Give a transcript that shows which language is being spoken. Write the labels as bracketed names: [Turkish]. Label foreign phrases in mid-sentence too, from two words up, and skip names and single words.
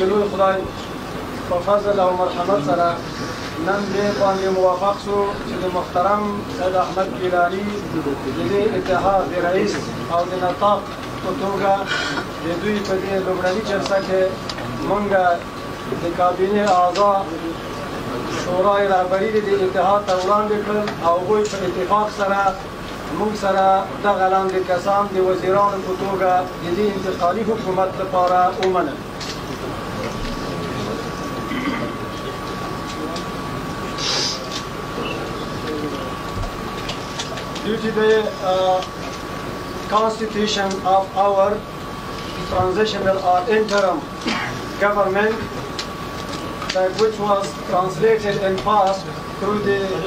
[Pashto] لوی خدای په فضل او مرحمت سره نن دې باندې موافق شو چې د محترم سید احمد ګیلاني د دې اتحاد د رئیس او د نطاق په توګه د دوی په دې لومړني جلسه کې موږ د کابینې اعضا شورای رهبري د اتحاد ته وړاندې کړل او هغوی په اتفاق سره موږ سره دغه لاندې کسان د وزیرانو په توګه د دې انتقالي حکومت لپاره ومنل. [English] Due to the constitution of our transitional or interim government, which was translated and passed through the